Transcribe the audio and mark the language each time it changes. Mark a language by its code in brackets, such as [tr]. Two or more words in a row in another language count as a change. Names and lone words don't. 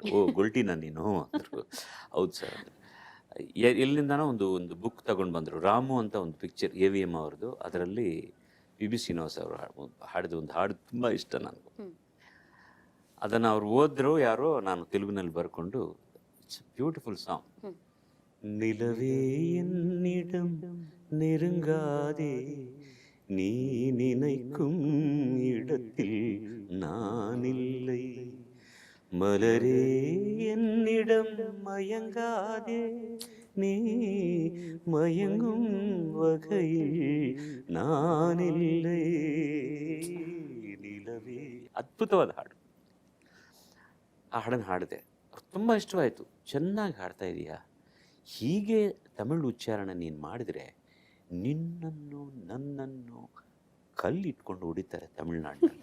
[kn] ಓ ಗೊಲ್ಟಿನ ನೀನು ಅಂದರು. ಹೌದು ಸರ್ ಅಂದರೆ. ಎಲ್ಲಿಂದನೋ ಒಂದು ಬುಕ್ ತಗೊಂಡು ಬಂದರು. ರಾಮು ಅಂತ ಒಂದು ಪಿಕ್ಚರ್ AVM ಅವ್ರದ್ದು. ಅದರಲ್ಲಿ PB ಶ್ರೀನಿವಾಸ್ ಅವರು ಹಾಡಿದ ಒಂದು ಹಾಡು ತುಂಬ ಇಷ್ಟ ನನಗೂ. ಅದನ್ನು ಅವ್ರು ಓದಿದ್ರು ಯಾರೋ, ನಾನು ತೆಲುಗಿನಲ್ಲಿ ಬರ್ಕೊಂಡು. [en] It's beautiful song. [ta] நிலவே என்னிடம் நெருங்காதே, நீ நினைக்கும் இடத்தில் நான் இல்லை. மலரே என்னிடம் மயங்காதே, நீ மயங்கும் வகையில் ನಾನಿಲ್ಲೇ. [kn] ನಿಲವೇ ಅದ್ಭುತವಾದ ಹಾಡು. ಆ ಹಾಡನ್ನು ಹಾಡಿದೆ. ತುಂಬ ಇಷ್ಟವಾಯಿತು. ಚೆನ್ನಾಗಿ ಹಾಡ್ತಾ ಇದೀಯಾ, ಹೀಗೆ ತಮಿಳು ಉಚ್ಚಾರಣೆ ನೀನು ಮಾಡಿದರೆ ನಿನ್ನನ್ನು ನನ್ನನ್ನು ಕಲ್ಲಿಟ್ಕೊಂಡು ಹೊಡಿತಾರೆ ತಮಿಳ್ನಾಡಿನಲ್ಲಿ.